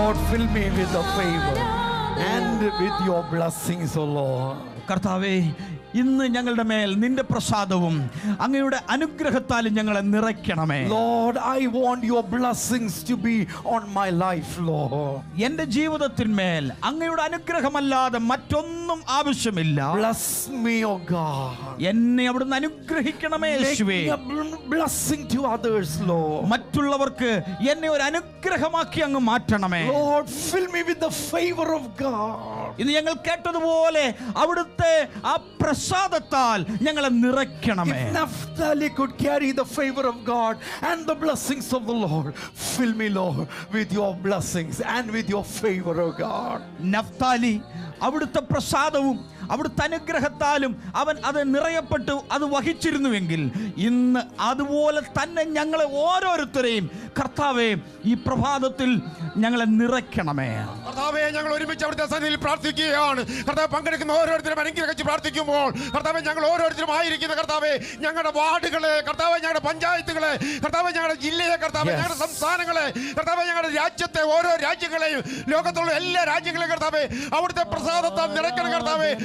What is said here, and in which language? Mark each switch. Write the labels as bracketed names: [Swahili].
[English] Fill me with the favor and with your blessings, O Lord. [Malayalam] കർത്താവേ, ഇന്ന് ഞങ്ങളുടെ മേൽ നിന്റെ പ്രസാദവും അങ്ങയുടെ അനുഗ്രഹത്താലും ഞങ്ങളെ നിറയ്ക്കണമേ. [English] Lord, I want your blessings to be on my life, Lord. [Malayalam] എന്റെ ജീവിതത്തിന്മേൽ അങ്ങയുടെ അനുഗ്രഹമല്ലാതെ മറ്റൊന്നും ആവശ്യമില്ല. [English] Bless me, O God. [Malayalam] എന്നെ അവിടുന്ന് അനുഗ്രഹിക്കണമേ യേശുവേ. [English] Make me a blessing to others, Lord. [Malayalam] മറ്റുള്ളവർക്ക് എന്നെ ഒരു അനുഗ്രഹമാക്കി അങ്ങ് മാറ്റണമേ. [English] Lord, fill me with the favor of God. [Malayalam] ഇന്ന് ഞങ്ങൾ കേട്ടതുപോലെ അവിടുത്തെ ആ പ്രസാദത്താൽ ഞങ്ങളെ നിറയ്ക്കണമേ. [English] If Naphtali could carry the favor of God and the blessings of the Lord, fill me, Lord, with your blessings and with your favor, O God. [Malayalam] Naphtali അവിടുത്തെ പ്രസാദവും അവിടുത്തെ അനുഗ്രഹത്താലും അവൻ അത് നിറയപ്പെട്ടു അത് വഹിച്ചിരുന്നുവെങ്കിൽ ഇന്ന് അതുപോലെ തന്നെ ഞങ്ങളെ ഓരോരുത്തരെയും കർത്താവേ ഈ പ്രഭാതത്തിൽ ഞങ്ങളെ നിറയ്ക്കണമേ. കർത്താവേ, ഞങ്ങൾ ഒരുമിച്ച് അവിടുത്തെ സന്നിധിയിൽ പ്രാർത്ഥിക്കുകയാണ്. കർത്താവ്, പങ്കെടുക്കുന്ന ഓരോരുത്തരും അനുഗ്രഹിച്ച് പ്രാർത്ഥിക്കുമ്പോൾ കർത്താവെ, ഞങ്ങൾ ഓരോരുത്തരും ആയിരിക്കുന്ന കർത്താവെ, ഞങ്ങളുടെ വാർഡുകളെ കർത്താവെ, ഞങ്ങളുടെ പഞ്ചായത്തുകളെ കർത്താവെ, ഞങ്ങളുടെ ജില്ലയെ കർത്താവെ, ഞങ്ങളുടെ സംസ്ഥാനങ്ങളെ കർത്താവെ, ഞങ്ങളുടെ രാജ്യത്തെ ഓരോ രാജ്യങ്ങളെയും ലോകത്തുള്ള എല്ലാ രാജ്യങ്ങളെയും കർത്താവെ അവിടുത്തെ പ്രസാദത്താൽ നിറയ്ക്കണം കർത്താവെ.